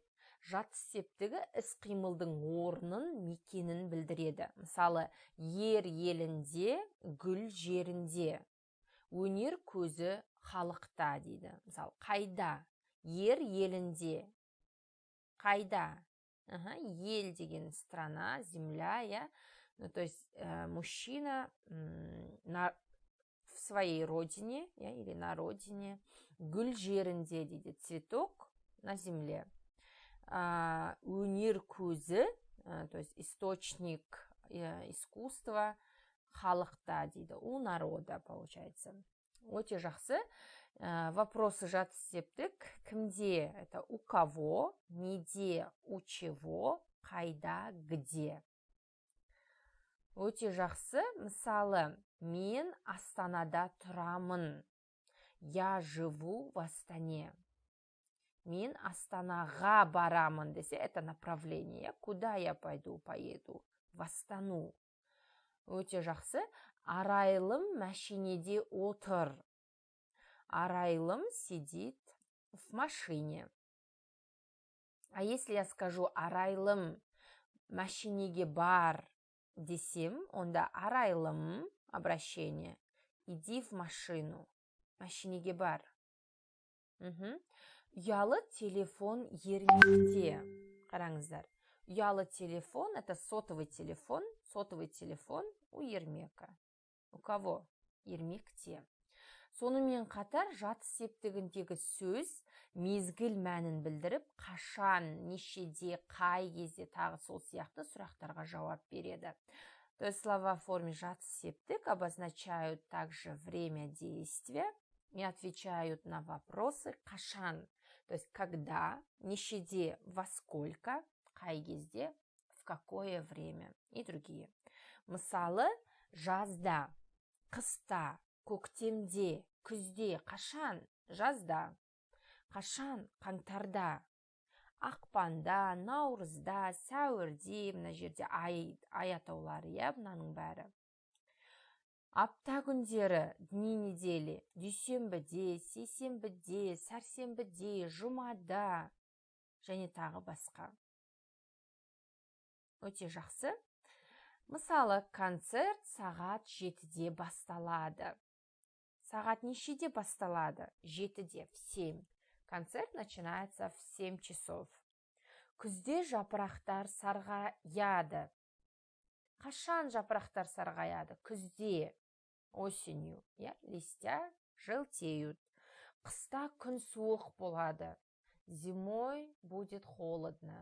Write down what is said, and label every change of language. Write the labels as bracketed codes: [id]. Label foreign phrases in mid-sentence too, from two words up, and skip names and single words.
[kk] Жатыс септігі іс-қимылдың орнын, мекенін білдіреді. Мысалы, ер елінде, гүл жерінде. Өнер көзі халықта дейді. Мысалы, қайда? Ер елінде. Қайда? Ел деген [ru] страна, земля, я. Ну, то есть, мужчина в своей родине, или на родине. [kk] Гүл жерінде дейді. [ru] Цветок на земле. [kk] Өнер көзі, [ru] то есть, источник искусства, [kk] халықта дейді. [ru] У народа, получается. [kk] Өте жақсы. Вопросы жатыс септік. Кімде? [ru] Это у кого? Неде? У чего? [kk] Қайда? Где? Өте жақсы. Мысалы, мен Астанада тұрамын. [ru] Я живу в Астане. [kk] Мен Астанаға барамын десе, [ru] это направление. Куда я пойду? Поеду в Астану. [kk] Өте жақсы. Арайлым машинеде отыр. [ru] Арайлым сидит в машине. А если я скажу [kk] арайлым машинеге бар десем, онда [ru] арайлым обращение. Иди в машину. [kk] Машинеге бар. Ұялы телефон ермекте. Қараңыздар. Ұялы телефон – [ru] это сотовый телефон. Сотовый телефон у ермека. У кого? [kk] Ермекте. Сонымен қатар жатыс септігіндегі сөз мезгіл мәнін білдіріп, қашан, нешеде, қай кезде тағы сол сияқты сұрақтарға жауап береді. [ru] То есть слова в форме [kk] жатыс септік [ru] обозначают также время действия и отвечают на вопросы қашан. То есть когда, нешеде, во сколько, [kk] қай кезде, [ru] в какое время и другие. [kk] Мысалы, жазда, қыста, көктемде, күзде, қашан, жазда, қашан, қаңтарда, ақпанда, наурызда, сәуірде, мына жерде ай атаулары, мынаның бәрі. Апта күндері, [ru] дни недели, [kk] дүйсенбіде, сейсенбіде, сәрсенбіде, жұмада, және тағы басқа. Өте жақсы. Мысалы, концерт сағат 7-де басталады. Сағат нешеде басталады? 7-де, [ru] в 7. Концерт начинается в 7 часов. [kk] Күзде жапырақтар сарғаяды. Қашан жапырақтар сарғаяды? [ru] Күзде, осенью. Листья желтеют. [kk] Қыста күн суық болады. [ru] Зимой будет холодно.